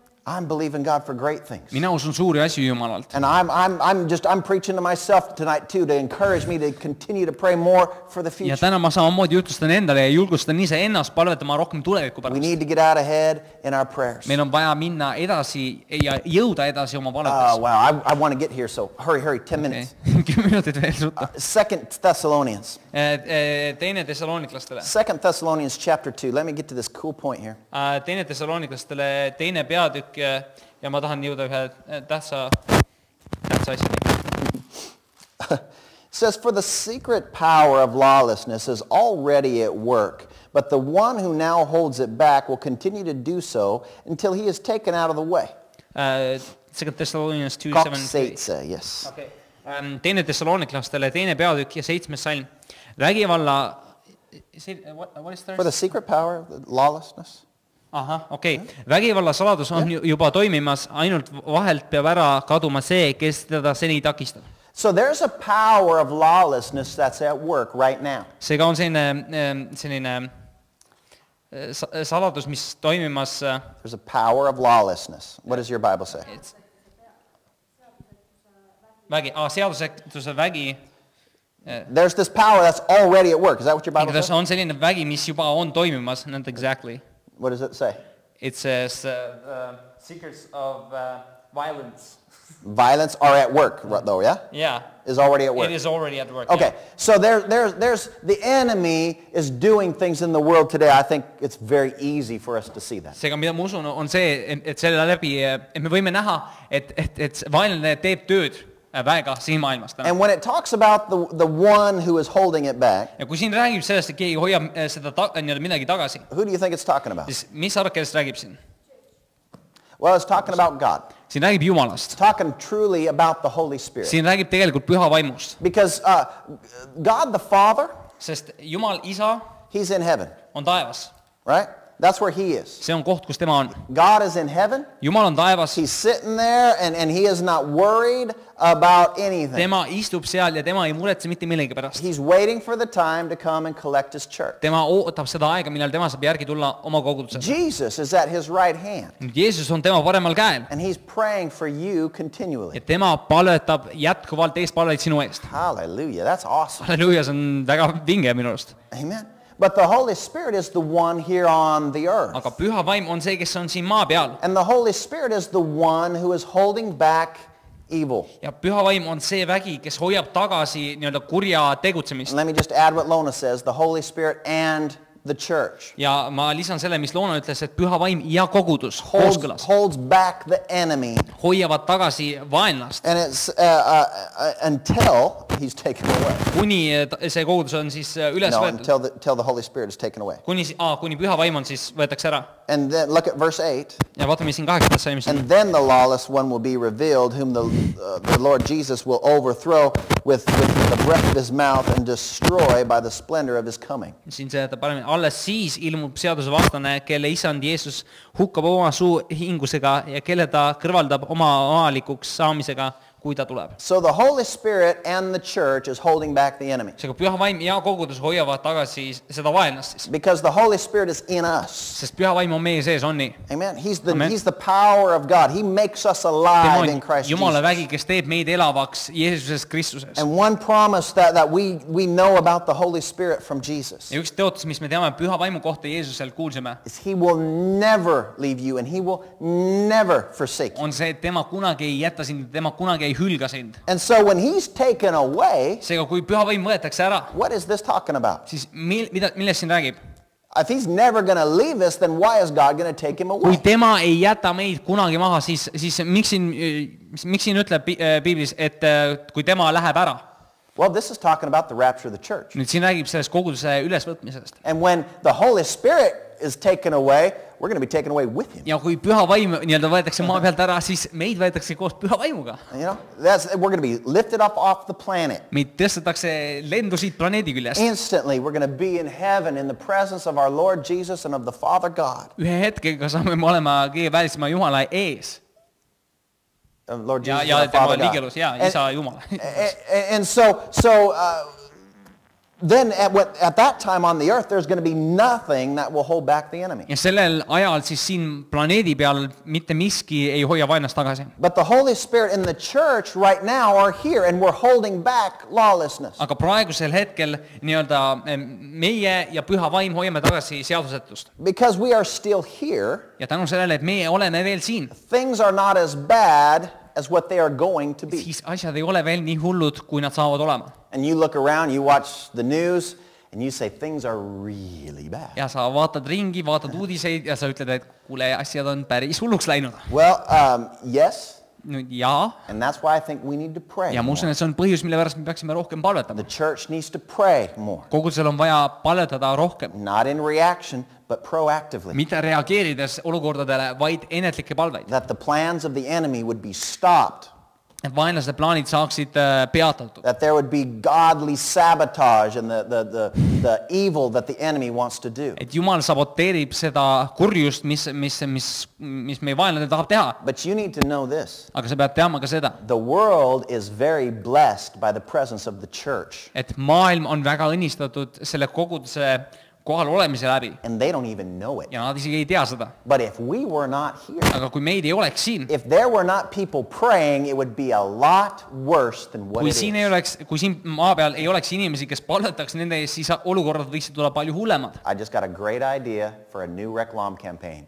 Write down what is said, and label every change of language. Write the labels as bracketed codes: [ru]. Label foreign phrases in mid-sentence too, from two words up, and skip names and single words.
[en] I'm believing God for great things. [et] mina usun suuri asju Jumalalt. [en] And I'm preaching to myself tonight too to encourage me to continue to pray more for the [et] ja [en] future. [et] täna ma samamoodi jutlustan endale ja julgustan iseennast palvetama rohkem tuleviku [en] We [et] pärast. [en] need to get out ahead in our prayers. [et] meil on vaja minna edasi ja jõuda edasi oma [en] Oh, [et] palvetes. [en] wow. I want to get here, so hurry, 10 minutes. [et] 10 minutit veel sutta. [en] 2 Thessalonians. [et] Teine Thessaloniklastele. [en] 2 Thessalonians chapter 2. Let me get to this cool point here. [et] Teine Thessaloniklastele teine peatükk ja ma tahan jõuda ühe tähtsa asjani. [en] It says, for the secret power of lawlessness is already at work, but the one who now holds it back will continue to do so until he is taken out of the way. 2 Thessalonians 2:7. Yes. Okay. [et] Teine Thessaloniklastele teine peatükk ja 7. salm. Vägivalla... [en] What is For the secret power of lawlessness? [et] Ahah, okei. Vägivalla saladus on juba toimimas, ainult vahelt peab ära kaduma see, kes teda seni takistab. [en] So there's a power of lawlessness that's at work right now. [et] Seega on selline saladus, mis toimimas... [en] There's a power of lawlessness. What does your Bible say? [et] Seadusetuse vägi. [en] There's this power that's already at work. Is that what your Bible says? [et] On selline vägi, mis juba on toimimas, [en] not exactly. What does it say? It says secrets of violence. Violence are at work, though, yeah? Yeah. Is already at work. It is already at work. Okay, so there's the enemy is doing things in the world today. I think it's very easy for us to see that. [et] Seega, mida ma usun, on see, et selle läbi, et me võime näha, et vaenlane teeb tööd väga siin maailmas täna. [en] And when it talks about the one who is holding it back, [et] ja kui siin räägib sellest, et keegi hoiab seda midagi tagasi, [en] who do you think it's talking about? [et] siis mis arvad, kellest räägib siin? [en] Well, it's talking about God. [et] Siin räägib Jumalast. [en] It's talking truly about the Holy Spirit. [et] Siin räägib tegelikult püha vaimust. [en] Because God the Father, [et] sest Jumal Isa [en] He's in heaven, [et] on taevas. [en] right? That's where He is. [et] See on koht, kus tema on. [en] God is in heaven. [et] Jumal on taevas. [en] He's sitting there and He is not worried about anything. [et] Tema istub seal ja tema ei muretse mitte millegi pärast. [en] He's waiting for the time to come and collect His church. [et] Tema ootab seda aega, millal tema saab järgi tulla oma kogudusele. [en] Jesus is at His right hand. [et] Jeesus on tema paremal käel. [en] And He's praying for you continually. [et] Ja tema palvetab jätkuvalt eespalveid sinu eest. [en] Hallelujah. That's awesome. [et] Halleluuja, see on väga vinge minu arust. [en] Amen. But the Holy Spirit is the one here on the earth. [et] Aga püha vaim on see, kes on siin maa peal. [en] And the Holy Spirit is the one who is holding back evil. [et] Ja püha vaim on see vägi, kes hoiab tagasi nii-öelda kurja tegutsemist. [en] And let me just add what Lona says, the Holy Spirit and the church. [et] Ja ma lisan selle, mis Loona ütles, et püha vaim ja kogudus kooskõlas [en] Holds back the enemy. [et] hoiavad tagasi vaenlast. [en] And it's until he's taken away. [et] Kuni see kogudus on siis üles [en] No, [et] võetud. [en] until the Holy Spirit is taken away. [et] Kuni püha vaim on siis võetakse ära. [en] And then look at verse 8. [et] Ja vaatame siin 8. salmis. [en] And then the lawless one will be revealed, whom the Lord Jesus will overthrow with the breath of his mouth and destroy by the splendor of his coming. [et] Siin see paremini. Alles siis ilmub seadusevastane, kelle isand Jeesus hukkab oma suu hingusega ja kelle ta kõrvaldab oma omalikuks saamisega, kui ta tuleb. [en] So the Holy Spirit and the church is holding back the enemy. [et] Seega püha vaim ja kogudus hoiavad tagasi seda vaenlast siis. [en] Because the Holy Spirit is in us. [et] Sest püha vaim on meie sees, on nii. [en] Amen. He's [et] Amen. [en] the power of God. He makes us alive in Christ [et] Jumala [en] Jesus. [et] vägi, kes teeb meid elavaks Jeesuses Kristuses. [en] And one promise that we know about the Holy Spirit from Jesus [et] Ja üks teotus, mis me teame püha vaimu kohta Jeesuselt kuulsime, [en] is He will never leave you and He will never forsake you. [et] on see, et tema kunagi ei jäta sind, tema kunagi ei hülga sind. [en] And so when He's taken away, [et] Seega, kui püha vaim võetakse ära, [en] what is this talking about? [et] siis millest siin räägib? [en] If He's never going to leave us, then why is God going to take Him [et] Kui [en] away? [et] tema ei jäta meid kunagi maha, siis miks siin ütleb Piiblis, et kui tema läheb ära? [en] Well, this is talking about the rapture of the church. [et] Nüüd siin räägib sellest koguduse ülesvõtmisest. [en] And when the Holy Spirit is taken away, we're going to be taken away with Him. [et] Ja kui püha vaim nii-öelda võetakse maa pealt ära, siis meid võetakse koos püha vaimuga. [en] You know, we're going to be lifted up off the planet. [et] Meid tõstetakse lendu siit planeedi küljest. [en] Instantly, we're going to be in heaven in the presence of our Lord Jesus and of the Father God. [et] Ühe hetkega saame me olema kõige välisema Jumala ees. [en] Lord Jesus [et] Ja [en] and the Father [et] tema liigelus, ja, [en] God. [et] Isa Jumal. [en] And so then at that time on the earth, there's going to be nothing that will hold back the enemy. [et] Ja sellel ajal siis siin planeedi peal mitte miski ei hoia vaenlast tagasi. [en] But the Holy Spirit in the church right now are here and we're holding back lawlessness. [et] Aga praegusel hetkel nii-öelda meie ja püha vaim hoiame tagasi seadusetust. [en] Because we are still here, [et] Ja tänu sellele, et meie oleme veel siin, [en] things are not as bad as what they are going to be. [et] siis asjad ei ole veel nii hullud, kui nad saavad olema. [en] And you look around, you watch the news, and you say things are really bad. [et] Ja sa vaatad ringi, vaatad uudiseid ja sa ütled, et kuule, asjad on päris hulluks läinud. [en] Well, yes, [et] Nüüd jaa, [en] and that's why I think we need to pray [et] ja ma usun, [en] more. [et] et see on põhjus, mille pärast me peaksime rohkem palvetama. [en] The church needs to pray more. [et] Kogudusel on vaja palvetada rohkem, [en] Not in reaction, but proactively. [et] mitte reageerides olukordadele, vaid ennetlikke palveid. [en] That the plans of the enemy would be stopped. [et] Et vaenlaste plaanid saaksid peatatud. [en] That there would be godly sabotage and the evil that the enemy wants to do. [et] Et Jumal saboteerib seda kurjust, mis meie vaenlane tahab teha. [en] But you need to know this. [et] Aga sa pead teama ka seda, [en] The world is very blessed by the presence of the church. [et] et maailm on väga õnnistatud selle koguduse kohal olemise läbi [en] And they don't even know it. [et] ja nad isegi ei tea seda. [en] But if we were not here, [et] Aga kui meid ei oleks siin, [en] if there were not people praying, it would be a lot worse than what [et] kui [en] it [et] siin [en] is. [et] kui siin maa peal ei oleks inimesi, kes palvetaks nende ees, siis olukorrad võiksid olla palju hullemad. [en] I just got a great idea for a new reclam campaign.